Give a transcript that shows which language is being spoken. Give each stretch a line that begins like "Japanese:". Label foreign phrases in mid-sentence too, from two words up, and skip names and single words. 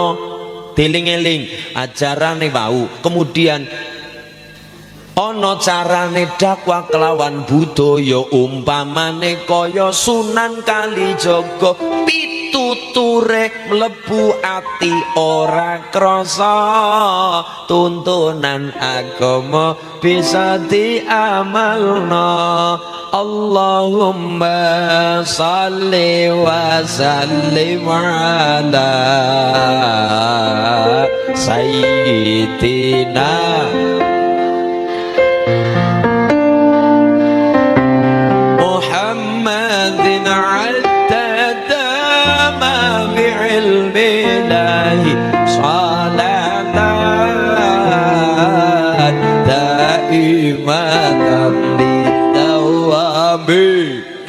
Javanese: Deling-eling ajarane wau, kemudian ana carane dakwah kelawan budaya, umpamane kaya Sunan Kalijaga pituture mlebu ati ora krasa tuntunan agama bisa diamalna.
Arabic: اللهم صل وسلم على سيدنا محمد عدد ما بعلم الله صلاة دائمة لدوام.